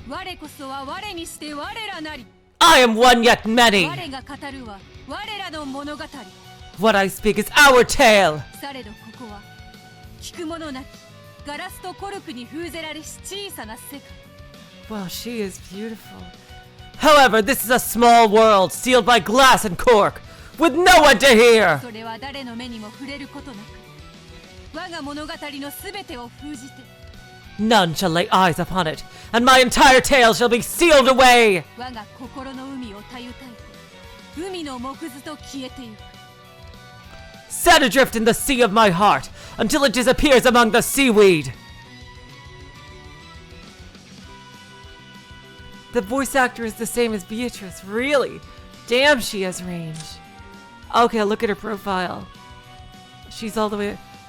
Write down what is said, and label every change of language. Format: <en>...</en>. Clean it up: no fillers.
<ja>我こそは我にして我らなり</ja> <en>I am one yet many!</en> <ja>我が語るは我らの物語</ja> <en>What I speak is our tale!</en> <ja>されどここは聞くものなきガラスとコルクに封ぜられし小さな世界</ja> <en>Well, she is beautiful. However, this is a small world sealed by glass and cork, with no one to hear!</en> <ja>それは誰の目にも触れることなく我が物語のすべてを封じて</ja> <en>None shall lay eyes upon it, and my entire tale shall be sealed away!</en> <ja>我が心の海をたゆたいて海の木図と消えてゆく</ja> <en>Set adrift in the sea of my heart, until it disappears among the seaweed! The voice actor is the same as Beatrice, really? Damn, she has range. Okay, look at her profile. She's all the way...</en>